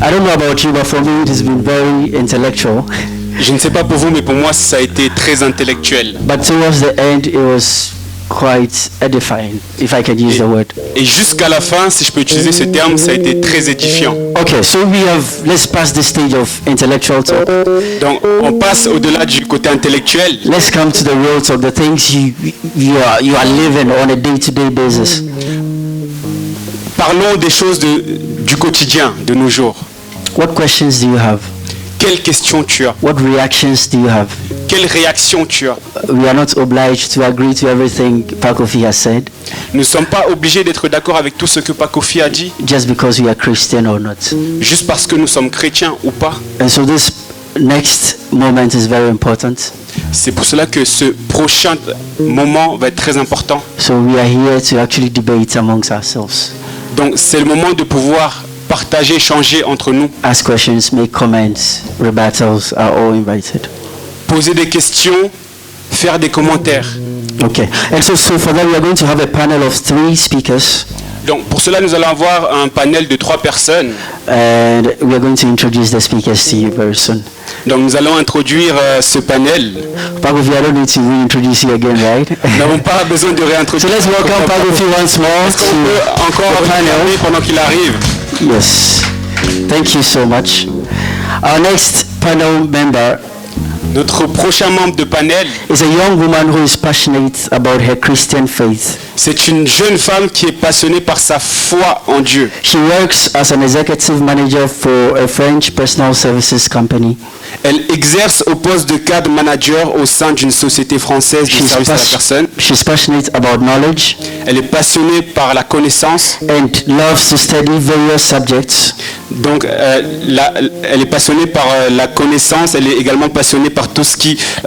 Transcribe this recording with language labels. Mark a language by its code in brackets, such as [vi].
[en] I don't know about you, but for me it has been very intellectual. [fr] Je ne sais pas pour vous, mais pour moi, ça a été très intellectuel. [en] But towards the end, it was quite edifying, if I can use the word. [fr] Et jusqu'à la fin, si je peux utiliser ce terme, ça a été très édifiant. [en] Okay, so let's pass the stage of intellectual talk. [fr] Donc, on passe au-delà du côté intellectuel. [en] Let's come to the real talk, the things you are living on a day-to-day basis. [fr] Parlons des choses du quotidien, de nos jours. [en] What questions do you have? [fr] Quelles questions tu as? [en] What reactions do you have? [fr] Quelle réaction tu as? [en] We are not obliged to agree to everything Pakofi has said. [fr] Nous ne sommes pas obligés d'être d'accord avec tout ce que Pakofi a dit. [en] Just because we are Christian or not. [fr] Juste parce que nous sommes chrétiens ou pas. [en] And so this next moment is very important. [fr] C'est pour cela que ce prochain moment va être très important. [en] So we are here to actually debate amongst ourselves. [fr] Donc c'est le moment de pouvoir partager, échanger entre nous. [en] Ask questions, make comments, rebuttals are all invited. [fr] Poser des questions, faire des commentaires. [en] Okay. And so for that we are going to have a panel of 3 speakers. [fr] Donc pour cela nous allons avoir un panel de 3 personnes. [en] And we are going to introduce the speakers to you very soon. [fr] Donc nous allons introduire ce panel. [en] Pakofi, I don't need to reintroduce you again, right? [fr] Nous n'avons pas besoin de réintroduire. [en] So let's welcome Pakofi once more. [fr] Est-ce qu'on peut encore regarder pendant qu'il arrive? [en] Yes. Thank you so much. Our next panel member [fr] Notre prochain membre de panel [en] is a young woman who is passionate about her Christian faith. [fr] C'est une jeune femme qui est passionnée par sa foi en Dieu. [en] She works as an executive manager for a French personal services company. [fr] Elle exerce au poste de cadre manager au sein d'une société française de service à la personne. [en] She's passionate about knowledge. [fr] Elle est passionnée par la connaissance. [en] And loves to study various subjects. [fr] Donc, elle est passionnée par la connaissance. Elle est également passionnée par tout ce qui